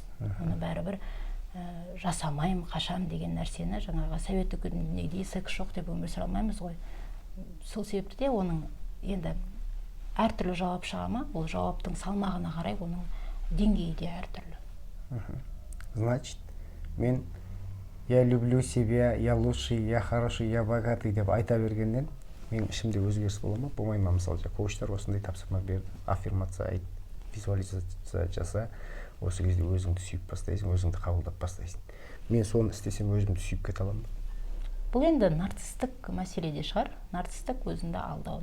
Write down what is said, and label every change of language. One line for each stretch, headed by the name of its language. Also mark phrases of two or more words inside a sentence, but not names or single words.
Kazakh: Оны бәрібір жасамайым, қашам деген нәрсені жаңағы советтік үкіметіндегідей секс жоқ деп өмір сүре алмаймыз ғой. Сол себепті де оның енді әртүрлі жауап шыға ма, ол жауаптың салмағына қарай оның деңгейі де әртүрлі. Значит, мен
Russian: я люблю себя, я лучший, я хороший, я богатый
Kazakh: деп айта бергеннен мен ішімде өзгеріс бола ма, болмай ма? Мысалы, коучтар осындай тапсырма берді, аффирмация айт, визуализация жаса, осы кезде өзіңді сүйіп бастайсың, өзіңді қабылдап бастайсың. Мен соны істесем өзімді сүйіп кете аламын ба? Бұл енді нарциссттік мәселе де шығар. Нарциссттік өзіңді алдау.